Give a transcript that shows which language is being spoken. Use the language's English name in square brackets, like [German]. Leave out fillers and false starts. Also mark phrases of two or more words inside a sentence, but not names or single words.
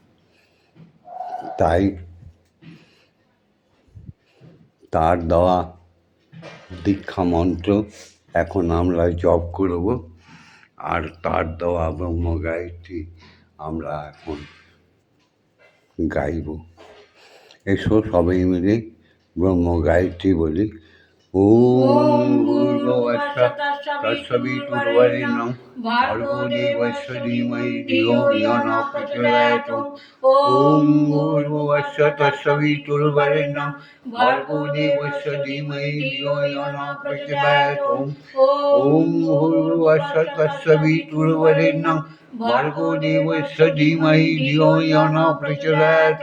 [Bangla] তাই তার দেওয়া দীক্ষা মন্ত্র এখন আমরা জপ করব, আর তার দেওয়া ব্রহ্ম গায়ত্রী আমরা এখন গাইব। এসো সবাই মিলে ব্রহ্ম গায়ত্রী বলি। [Sanskrit] ওম ভূর্ভুবস্সুঃ तत्सवितुर्वरेण्यं भर्गो देवस्य धीमहि धियो यो न प्रचोदयात्। ॐ भूर्भुवस्सुः तत्सवितुर्वरेण्यं भर्गो देवस्य धीमहि धियो यो न प्रचोदयात्। ॐ भूर्भुवस्सुः तत्सवितुर्वरेण्यं भर्गो देवस्य धीमहि धियो यो न प्रचोदयात्।